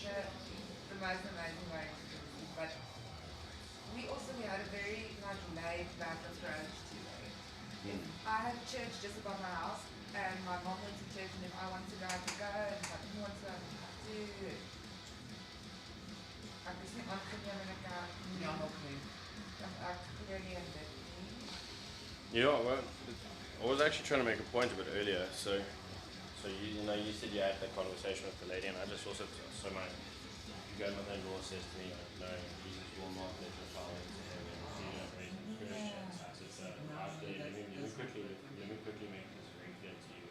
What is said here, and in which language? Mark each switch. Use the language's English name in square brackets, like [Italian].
[English] The most amazing way. But we had a very laid back approach to it. I had church just above my house, and my mom went to church, and if I wanted to go, I could go, and if I didn't want to, I didn't have to. [Afrikaans] Ek is nie aangeneem in 'n kerk nie. Ja, nog nie. Ek glo nie in dit nie. [English] Yeah, well, I was actually trying to make a point a bit earlier. So you know, you said you had that conversation with the lady, and I just also my grandmother-in-law says to me, no, Jesus will not let your child into heaven. You don't raise them Christians. I said, after, let me quickly make this very clear to you.